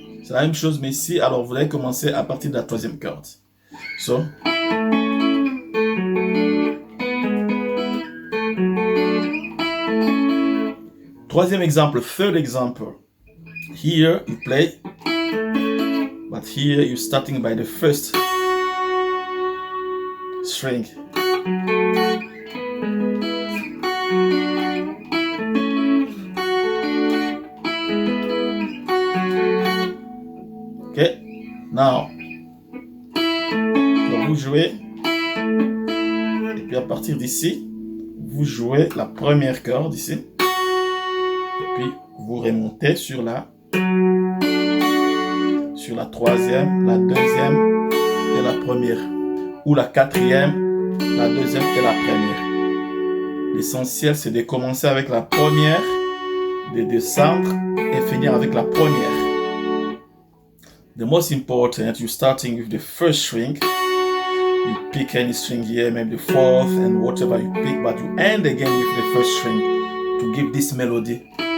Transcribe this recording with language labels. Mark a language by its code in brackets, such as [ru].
[fr] la même chose, mais ici, alors vous allez commencer à partir de la troisième corde. So. Troisième exemple, [en] third example. Here you play, but here you're starting by the first string. Ok, now, [fr] donc vous jouez, et puis à partir d'ici, vous jouez la première corde ici, et puis vous remontez sur la troisième, la deuxième et la première, ou la quatrième, la deuxième et la première. L'essentiel, c'est de commencer avec la première, de descendre et finir avec la première. [en] The most important, you're starting with the first string. You pick any string here, maybe the fourth and whatever you pick, but you end again with the first string to give this melody.